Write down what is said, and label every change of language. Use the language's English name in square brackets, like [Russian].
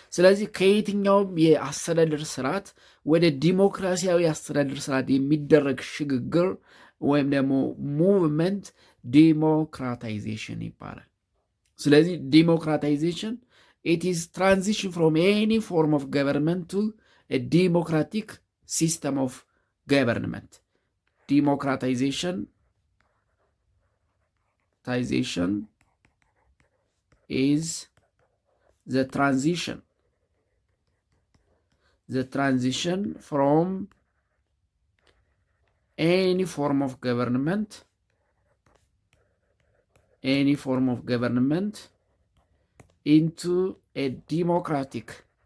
[Amharic] ስለዚህ ከየትኛውም የአስተዳደር ስርዓት ወደ ዲሞክራሲያዊ አስተዳደር ስርዓት የሚደረግ ሽግግር ወይም ደግሞ ሙቭመንት ዲሞክራታይዜሽን ይባላል። ስለዚህ ዲሞክራታይዜሽን [English] it is transition from any form of government to a democratic system of government. Democratization is the transition the transition from any form of government into a democratic